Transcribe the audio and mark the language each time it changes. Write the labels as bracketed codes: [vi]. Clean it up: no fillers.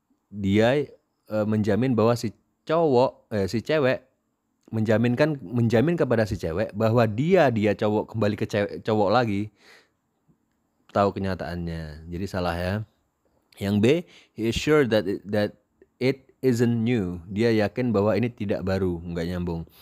[id] Dia menjamin bahwa si cewek menjamin kepada si cewek bahwa dia cowok kembali ke cowok lagi tahu kenyataannya. Jadi salah ya. Yang B, [en] he assured that it isn't new. [id] Dia yakin bahwa ini tidak baru, nggak nyambung.